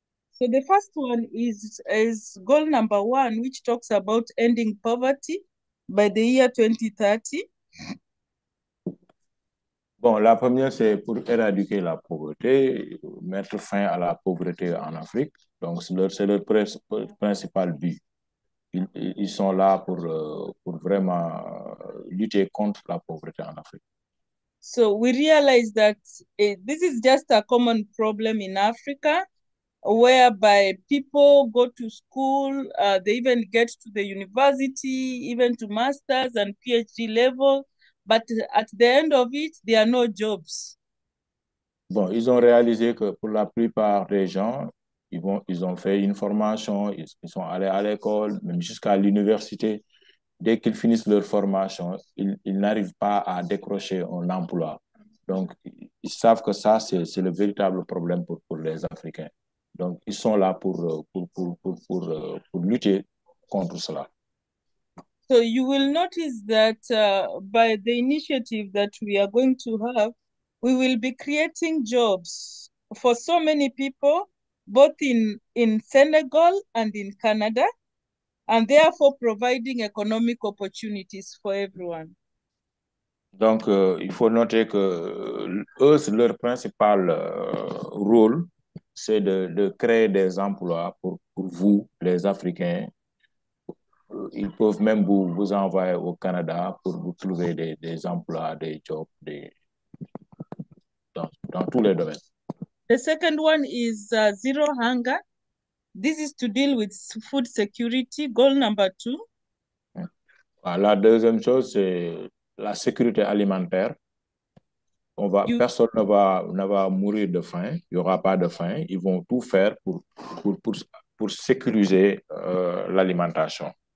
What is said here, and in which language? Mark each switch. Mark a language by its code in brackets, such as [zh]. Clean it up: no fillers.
[en] So the first one is goal number 1, which talks about ending poverty by the year 2030. [fr] Bon, la première, c'est pour éradiquer la pauvreté, mettre fin à la pauvreté en Afrique. Donc, c'est leur principal but. Ils sont là pour vraiment lutter contre la pauvreté en Afrique. [en] So we realize that this is just a common problem in Africa, whereby people go to school, they even get to the university, even to master's and PhD level, but at the end of it, there are no jobs. [fr] Bon, ils ont réalisé que pour la plupart des gens, ils ont fait une formation, ils sont allés à l'école, même jusqu'à l'université. Dès qu'ils finissent leur formation, ils n'arrivent pas à décrocher un emploi. Donc, ils savent que ça, c'est le véritable problème pour les Africains. Donc, ils sont là pour lutter contre cela. [en] So you will notice that by the initiative that we are going to have, we will be creating jobs for so many people, both in Senegal and in Canada, and therefore providing economic opportunities for everyone. [fr] Donc, il faut noter que eux, leur principal rôle, c'est de créer des emplois pour vous, les Africains. Ils peuvent même vous envoyer au Canada pour vous trouver des emplois, des jobs dans tous les domaines. [en] The second one is zero hunger. This is to deal with food security. Goal number 2. [fr] La deuxième chose, c'est la sécurité alimentaire. Personne ne va mourir de faim. Il n'y aura pas de faim. Ils vont tout faire pour, pour sécuriser l'alimentation.